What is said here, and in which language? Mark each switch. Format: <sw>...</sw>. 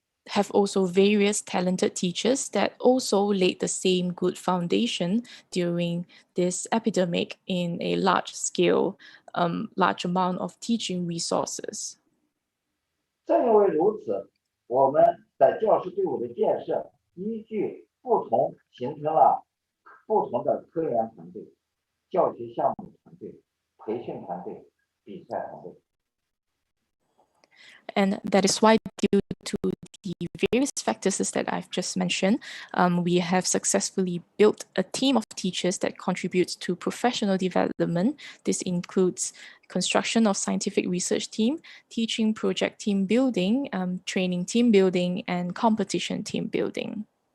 <en>have also various talented teachers that also laid the same good foundation during this epidemic in a large scale, large amount of teaching resources.</en> <zh>正因为如此，我们在教师队伍的建设依据不同形成了不同的科研团队、教学项目团队、培训团队、比赛团队。</zh> <en>And that is why, due to the various factors that I've just mentioned, we have successfully built a team of teachers that contributes to professional development. This includes construction of scientific research team, teaching project team building, training team building, and competition team building.</en>